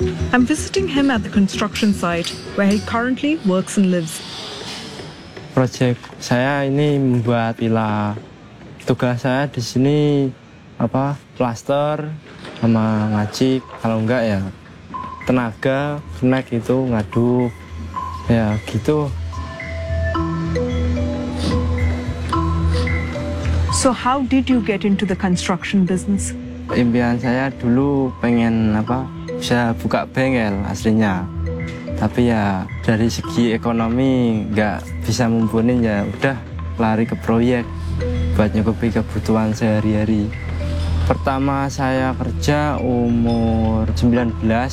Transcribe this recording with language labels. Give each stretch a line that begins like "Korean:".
English: I'm visiting him at the construction site where he currently works and lives.
Indonesian: Project saya ini membuat villa. Tugas saya di sini apa? Plaster sama ngacik, kalau enggak ya tenaga, snack itu ngaduk. Ya, gitu.
English: So how did you get into the construction business?
Indonesian: Impian saya dulu pengen apa? Bisa buka bengkel aslinya. Tapi ya dari segi ekonomi enggak bisa mumpuni, ya udah lari ke proyek buat nyukupi kebutuhan sehari-hari. Pertama saya kerja umur 19.